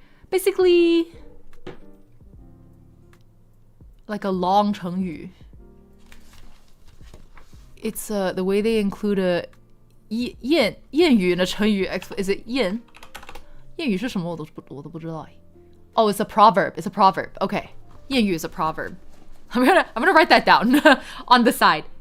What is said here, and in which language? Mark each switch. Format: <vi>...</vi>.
<en>Basically, like a long 成语. It's the way they include a 谚语 in a 成语. Is it 谚?</en> <zh>谚语是什么我都不知道.</zh> <en>Oh, it's a proverb. It's a proverb. Okay. 谚语 is a proverb. I'm gonna write that down on the side.</en>